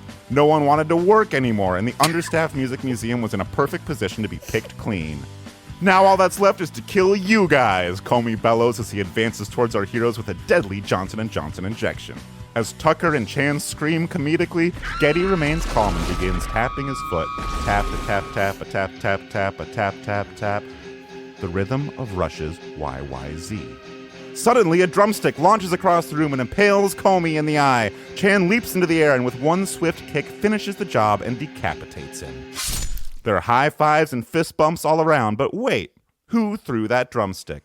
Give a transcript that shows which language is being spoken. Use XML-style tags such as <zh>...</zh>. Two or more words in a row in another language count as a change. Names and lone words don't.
<en>No one wanted to work anymore, and the understaffed Music Museum was in a perfect position to be picked clean. Now all that's left is to kill you guys, Comey bellows as he advances towards our heroes with a deadly Johnson & Johnson injection. As Tucker and Chan scream comedically, Geddy remains calm and begins tapping his foot. Tap, a tap, tap, a tap, tap, tap, a tap, tap, tap. The rhythm of Rush's YYZ. Suddenly, a drumstick launches across the room and impales Comey in the eye. Chan leaps into the air and with one swift kick finishes the job and decapitates him. There are high fives and fist bumps all around, but wait, who threw that drumstick?</en>